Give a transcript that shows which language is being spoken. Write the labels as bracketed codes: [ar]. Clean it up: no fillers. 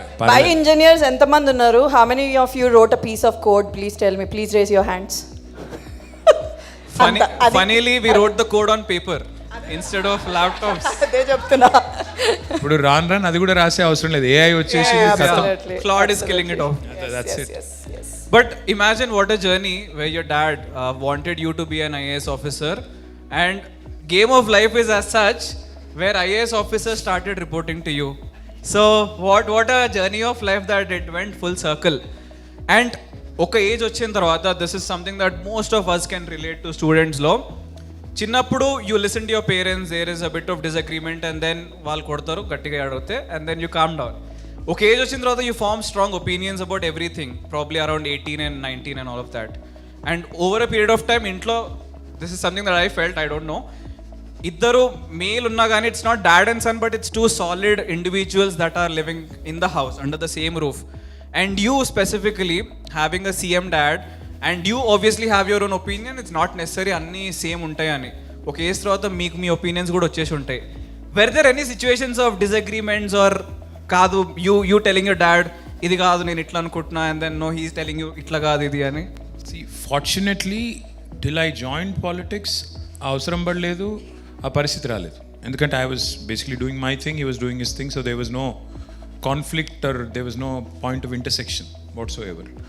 [en] by engineers [te] ఎంతమంది ఉన్నారు [en] how many of you wrote a piece of code please tell me please raise your hands funnily we wrote the code on paper instead of laptops [te] అదే చెప్తున్నా ఇప్పుడు రాను అది కూడా రాసే అవసరం లేదు ఏఐ వచ్చేసి [en] Claude is killing it off that's it But imagine what a journey where your dad wanted you to be an IAS officer And game of life is as such where IAS officers started reporting to you. So what a journey of life that it went full circle. And [te] ఒక age వచ్చిన తర్వాత [en] This is something that most of us can relate to స్టూడెంట్స్లో. [te] చిన్నప్పుడు [en] you listen to your parents, there is a bit of disagreement and then [te] వాళ్ళు కొడతారు గట్టిగా అడిగితే [en] And then you calm down. [te] ఒక age వచ్చిన తర్వాత [en] You form strong opinions about everything, probably around 18 and 19 and all of that. And over a period of time [te] ఇంట్లో [en] this is something that I felt, I don't know, [te] ఇద్దరు male ఉన్నా కానీ [en] It's not dad and son but it's two solid individuals that are living in the house under the same roof. And you specifically having a CM dad and you obviously have your own opinion, it's not necessary [te] అన్నీ same ఉంటాయని. ఒక age తర్వాత మీకు మీ opinions కూడా వచ్చేసి ఉంటాయి. [en] Were there any situations of disagreements or [te] కాదు [en] you telling your dad [te] ఇది కాదు నేను ఇట్లా అనుకుంటున్నా [en] and then no he's telling you [te] ఇట్లా కాదు ఇది అని? [en] See, fortunately till I joined politics [te] అవసరం పడలేదు, ఆ పరిస్థితి రాలేదు. [en] ఎందుకంటే I was basically doing my thing, he was doing his thing, so there was no conflict or there was no point of intersection whatsoever.